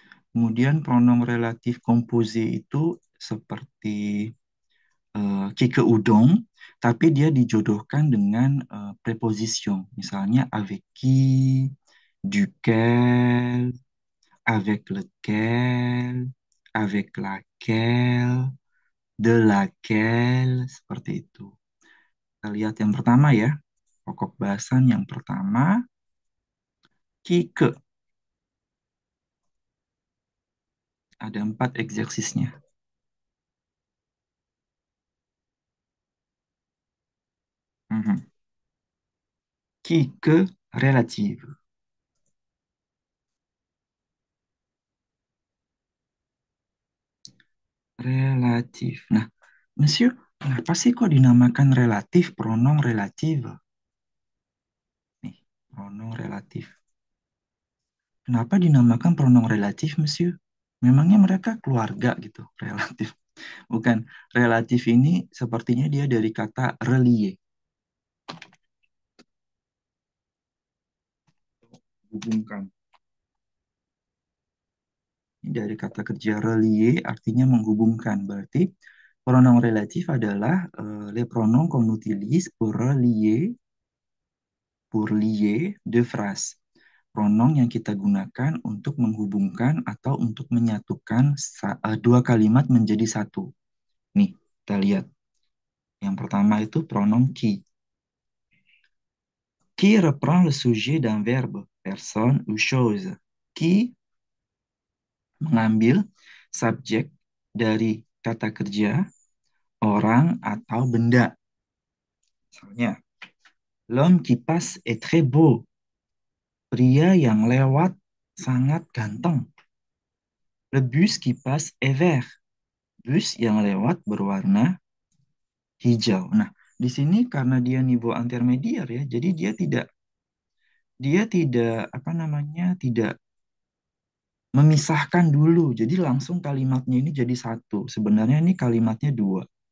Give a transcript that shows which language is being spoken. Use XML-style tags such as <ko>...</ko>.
<id>Kemudian pronom relatif composé itu seperti qui, que, ou, dont, tapi dia dijodohkan dengan preposition.</id> <fr>Misalnya avec qui, duquel, avec lequel, avec laquelle, de laquelle, seperti itu.</fr> <id>Kita lihat yang pertama ya. Pokok bahasan yang pertama, qui, que. Ada 4 eksersisnya.</id> <fr>Mhm. Qui, que, relative.</fr> <id>Relatif. Nah, Monsieur, kenapa sih kok dinamakan relatif, pronom relatif? Nih, pronom relatif. Kenapa dinamakan pronom relatif, Monsieur? Memangnya mereka keluarga gitu, relatif. Bukan, relatif ini sepertinya dia dari kata relier, hubungkan. Ini dari kata kerja relier artinya menghubungkan. Berarti pronom relatif adalah</id> <fr>les pronoms qu'on utilise pour lier deux phrases.</fr> <id>Pronom yang kita gunakan untuk menghubungkan atau untuk menyatukan dua kalimat menjadi satu. Nih, kita lihat. Yang pertama itu pronom qui.</id> <fr>Qui reprend le sujet d'un verbe, personne ou chose.</fr> <id>Qui mengambil subjek dari kata kerja orang atau benda.</id> <fr>Misalnya, l'homme qui passe est très beau.</fr> <id>Pria yang lewat sangat ganteng.</id> <fr>Le bus qui passe est vert.</fr> <id>Bus yang lewat berwarna hijau. Nah, di sini karena dia niveau intermediar ya, jadi dia tidak apa namanya, tidak memisahkan dulu. Jadi langsung kalimatnya ini jadi satu. Sebenarnya ini kalimatnya dua.</id>